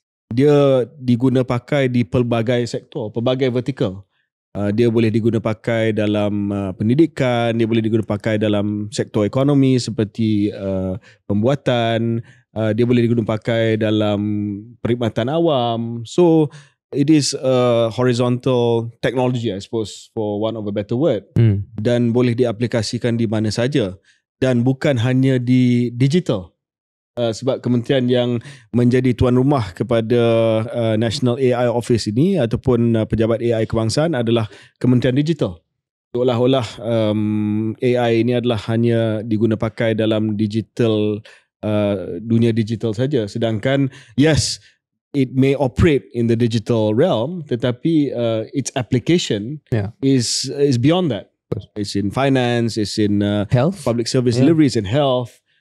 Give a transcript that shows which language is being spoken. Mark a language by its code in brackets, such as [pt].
[ms] Dia diguna pakai di pelbagai sektor, pelbagai vertikal. Dia boleh diguna pakai dalam pendidikan, dia boleh diguna pakai dalam sektor ekonomi seperti pembuatan, dia boleh diguna pakai dalam perkhidmatan awam. [en] So it is a horizontal technology, I suppose, for one of a better word. [ms] Dan boleh diaplikasikan di mana saja, dan bukan hanya di digital. Sebab kementerian yang menjadi tuan rumah kepada National AI Office ini ataupun pejabat AI kebangsaan adalah Kementerian Digital. Seolah-olah AI ini adalah hanya diguna pakai dalam digital, dunia digital saja. Sedangkan [en] yes, it may operate in the digital realm, [ms] tetapi [en] its application is beyond that. It's in finance, it's in health, public service delivery, it's in health.